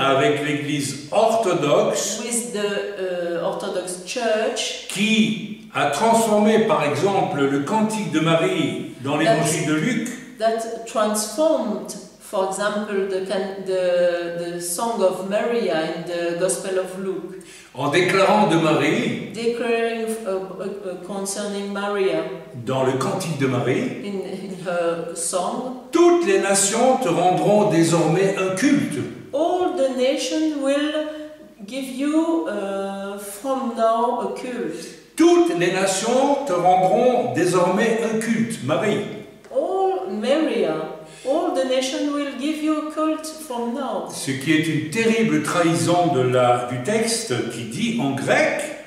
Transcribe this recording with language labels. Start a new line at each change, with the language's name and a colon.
French: avec l'Église orthodoxe
English: with the Orthodox Church
French: qui a transformé par exemple le cantique de Marie dans l'évangile de Luc
English: that transformed, for example, the Song of Maria in the Gospel of Luke,
French: en déclarant de Marie,
English: declaring concerning Maria
French: dans le cantique de Marie,
English: in her song,
French: toutes les nations te rendront désormais un culte.
English: all the nation will give you from now a cult.
French: Toutes les nations te rendront désormais un culte, Marie.
English: All Maria, all the nation will give you a cult from now.
French: Ce qui est une terrible trahison du texte qui dit en grec,